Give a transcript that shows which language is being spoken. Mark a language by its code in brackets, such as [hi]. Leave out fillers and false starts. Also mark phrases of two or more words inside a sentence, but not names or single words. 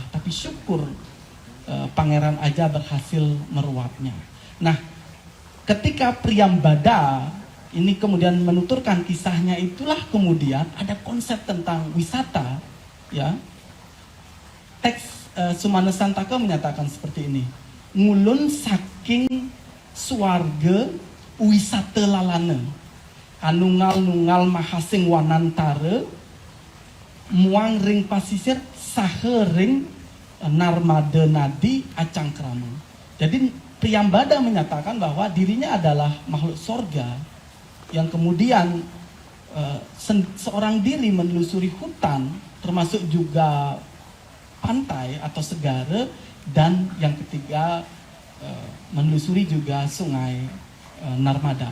[id] Tapi syukur Pangeran Aja berhasil meruapnya. Nah, ketika Priyambada ini kemudian menuturkan kisahnya, itulah kemudian ada konsep tentang wisata, ya. Teks Sumana Santaka menyatakan seperti ini. [kaw] Ngulun saking swarga wisata lalana, anungal-nungal mahasing wanantara, muang ring pasisir sahe ring narmada nadi acangkrama. [id] Jadi Priyambada menyatakan bahwa dirinya adalah makhluk sorga yang kemudian seorang diri menelusuri hutan, termasuk juga pantai atau segara, dan yang ketiga menelusuri juga sungai Narmada.